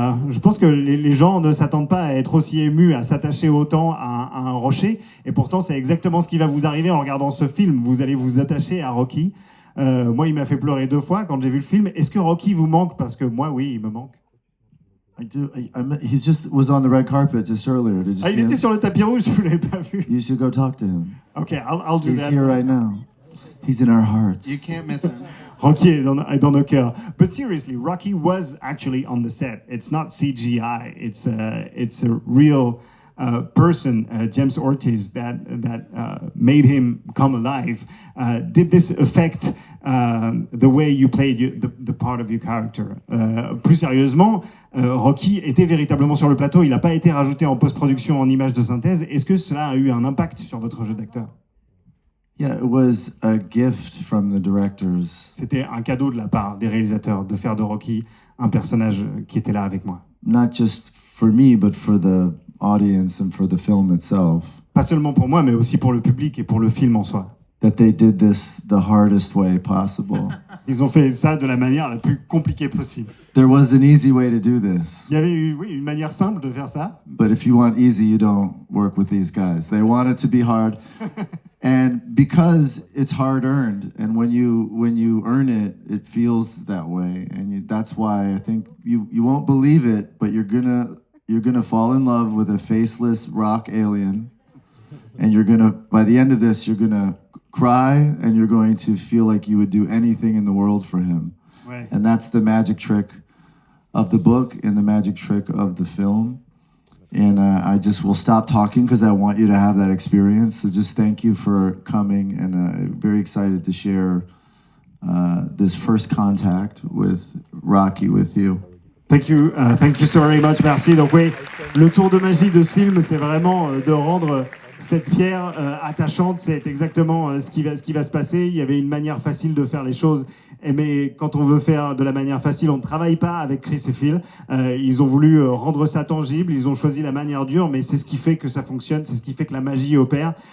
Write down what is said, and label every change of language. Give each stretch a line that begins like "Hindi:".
French: Je pense que les gens ne s'attendent pas à être aussi émus, à s'attacher autant à un rocher. Et pourtant, c'est exactement ce qui va vous arriver en regardant ce film. Vous allez vous attacher à Rocky. Moi, il m'a fait pleurer 2 fois quand j'ai vu le film. Est-ce que Rocky vous manque? Parce que moi, oui, il me manque.
English: I do. He just was on the red carpet just earlier. Did you see
French: Il était
English: him?
French: sur le tapis rouge, vous l'avez pas vu.
English: You should go talk to him. Okay, I'll do He's that. here right now. He's in our hearts. You can't miss it.
French: Rocky est dans nos cœurs.
English: But seriously, Rocky was actually on the set. It's not CGI. It's a real person, James Ortiz, that made him come alive. Did this affect the way you played the part of your character?
French: Plus sérieusement, Rocky était véritablement sur le plateau. Il n'a pas été rajouté en post-production en images de synthèse. Est-ce que cela a eu un impact sur votre jeu d'acteur?
English: Yeah, it was a gift from the directors.
French: C'était un cadeau de la part des réalisateurs de faire de Rocky un personnage qui était là avec moi.
English: Not just for me, but for the audience and for the film itself.
French: Pas seulement pour moi, mais aussi pour le public et pour le film en soi.
English: That they did this the hardest way possible.
French: Ils ont fait ça de la manière la plus compliquée possible.
English: There was an easy way to do this.
French: Il y avait une manière simple de faire ça.
English: But if you want easy, you don't work with these guys. They want it to be hard. And because it's hard earned, and when you earn it, it feels that way. And that's why I think you won't believe it, but you're gonna fall in love with a faceless rock alien. And by the end of this, you're gonna cry, and you're going to feel like you would do anything in the world for him.
French: Ouais.
English: And that's the magic trick of the book and the magic trick of the film. And I just will stop talking because I want you to have that experience. So just thank you for coming, and very excited to share this first contact with Rocky with you. Thank you so very much, merci.
French: Donc oui, le tour de magie de ce film, c'est vraiment de rendre cette pierre attachante. C'est exactement ce qui va se passer. Il y avait une manière facile de faire les choses, mais quand on veut faire de la manière facile, on ne travaille pas avec Chris et Phil. Ils ont voulu rendre ça tangible, ils ont choisi la manière dure, mais c'est ce qui fait que ça fonctionne, c'est ce qui fait que la magie opère.